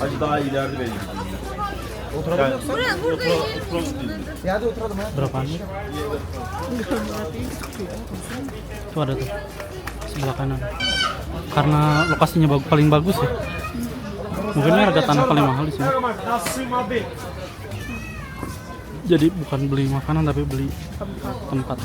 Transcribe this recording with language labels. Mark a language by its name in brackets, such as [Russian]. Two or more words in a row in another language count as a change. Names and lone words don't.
[Turkish] Hadi daha ileride benim. Oturalım yoksa? Ya hadi oturalım ha. [Indonesian] Berapa nih? Itu ada tuh sebelah kanan. Karena lokasinya paling bagus ya. Mungkin ini harga tanah paling mahal di sini. Jadi bukan beli makanan tapi beli tempat.